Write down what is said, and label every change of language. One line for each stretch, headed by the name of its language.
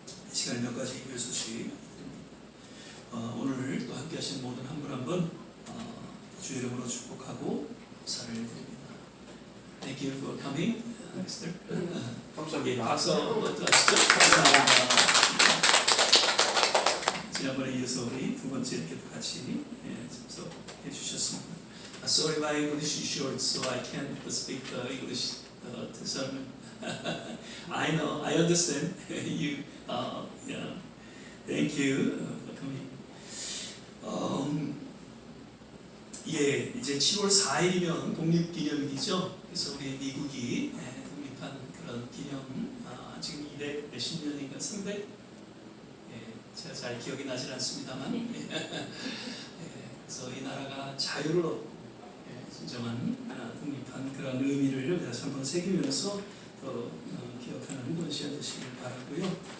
Korean: 이 시간에 몇 가지 교회 소식, 오늘 또 함께 하신 모든 한 분 한 분 주 이름으로 축복하고 사를 드립니다.
English: Thank you for coming, Mr.
Korean: 감사합니다. 박수 한번 더 하시죠. 감사합니다. 지난번에 이어서 우리 두 번째 이렇게 같이 참석해 주셨습니다.
English: Sorry, my English is short, so I can't speak English sermon. I know, I understand you. Yeah, thank you for coming.
Korean: 예, 이제 7월 4일이면 독립기념일이죠. 그래서 우리 미국이 독립한 그런 기념, 지금 200 몇십 년인가 300? 예, 제가 잘 기억이 나질 않습니다만, 예, 그래서 이 나라가 자유를 얻고 진정한 독립한 그런 의미를 다시 한번 새기면서 또 기억하는 그런 시간 되시길 바라고요.